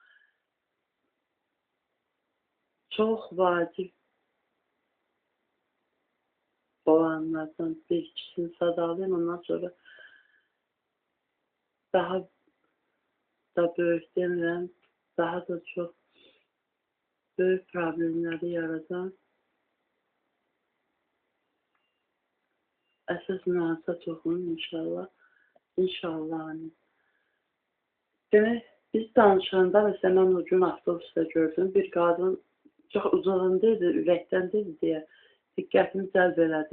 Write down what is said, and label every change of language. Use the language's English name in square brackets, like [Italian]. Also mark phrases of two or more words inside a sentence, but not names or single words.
[Turkish] Çok vacip olanlardan bir ikisini sadalayayım. Ondan sonra daha da büyük denilen, daha da çok büyük problemleri yaratan [Azerbaijani] əsas nüansa toxunun inşallah. [Turkish] İnşallah. Hani. [Azerbaijani] Demək, biz danışanda məsələn mən o gün avtobusda gördüm. Bir qadın çox uzağındaydı, ürəkdəndəydi deyə diqqətimi cəlb elədi.